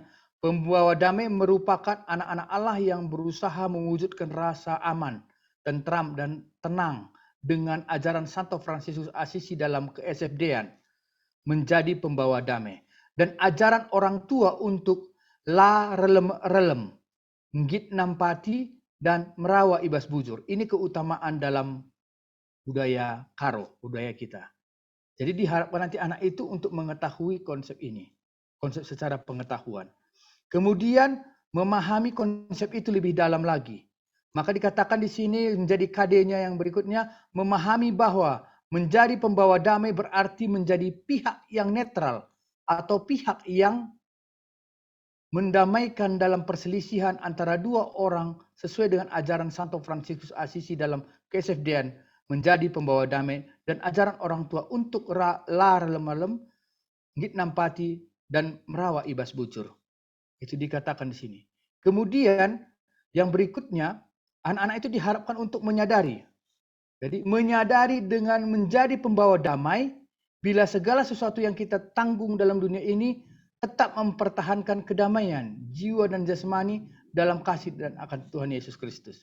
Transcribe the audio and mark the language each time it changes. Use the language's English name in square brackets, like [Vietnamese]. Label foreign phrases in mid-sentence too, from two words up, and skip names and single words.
[Indonesian] Pembawa damai merupakan anak-anak Allah yang berusaha mewujudkan rasa aman, tentram, dan tenang dengan ajaran Santo Fransiskus Assisi dalam ke-SFD-an, menjadi pembawa damai. Dan ajaran orang tua untuk [Batak Karo] la relem, ngit nampati, dan merawa ibas bujur. [Indonesian] Ini keutamaan dalam budaya Karo, budaya kita. Jadi diharapkan nanti anak itu untuk mengetahui konsep ini, konsep secara pengetahuan. Kemudian memahami konsep itu lebih dalam lagi. Maka dikatakan di sini menjadi KD-nya yang berikutnya, memahami bahwa menjadi pembawa damai berarti menjadi pihak yang netral atau pihak yang mendamaikan dalam perselisihan antara dua orang sesuai dengan ajaran Santo Fransiskus Assisi dalam KSFD-an, menjadi pembawa damai, dan ajaran orang tua untuk [Batak Karo] la relem, ngit nampati, [Indonesian] dan [Batak Karo] merawa ibas bujur. [Indonesian] Itu dikatakan di sini. Kemudian yang berikutnya, anak-anak itu diharapkan untuk menyadari. Jadi menyadari dengan menjadi pembawa damai, bila segala sesuatu yang kita tanggung dalam dunia ini tetap mempertahankan kedamaian jiwa dan jasmani dalam kasih dan akan Tuhan Yesus Kristus.